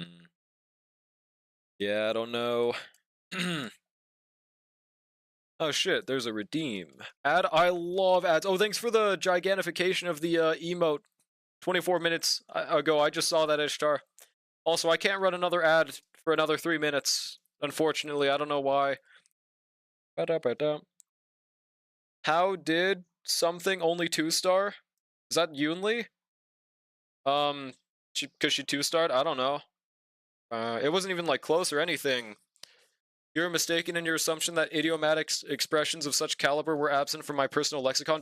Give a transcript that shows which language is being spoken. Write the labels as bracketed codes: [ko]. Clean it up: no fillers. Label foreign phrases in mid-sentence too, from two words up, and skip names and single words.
[en] Yeah, I don't know. Oh shit, there's a redeem. Ad, I love ads. Oh, thanks for the gigantification of the emote 24 minutes ago. I just saw that HSR. Also, I can't run another ad for another 3 minutes. Unfortunately, I don't know why. Ba-da-ba-da. How did something only 2-star? Is that Yoonli? Because she 2-starred? I don't know. It wasn't even like close or anything. You're mistaken in your assumption that idiomatic expressions of such caliber were absent from my personal lexicon.